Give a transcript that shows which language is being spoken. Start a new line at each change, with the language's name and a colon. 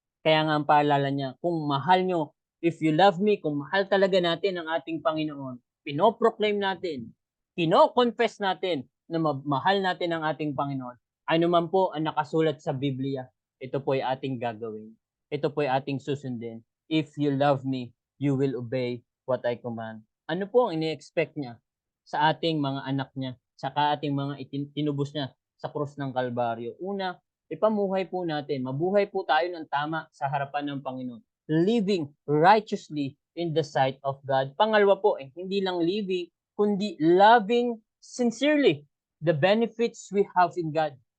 Filipino: Kaya nga ang paalala niya, kung mahal nyo,
English: if you love me,
Filipino: kung mahal talaga natin ang ating Panginoon, pinoproclaim natin, kino-confess natin na mahal natin ang ating Panginoon, ano man po ang nakasulat sa Biblia, ito po ay ating gagawin. Ito po ay ating susundin.
English: If you love me, you will obey what I command.
Filipino: Ano po ang ini-expect niya sa ating mga anak niya, saka ating mga tinubos niya sa krus ng Kalbaryo? Una, ipamuhay po natin, mabuhay po tayo ng tama sa harapan ng Panginoon.
English: Living righteously in the sight of God.
Filipino: Pangalawa po, hindi lang
English: living, kundi loving sincerely the benefits we have in God.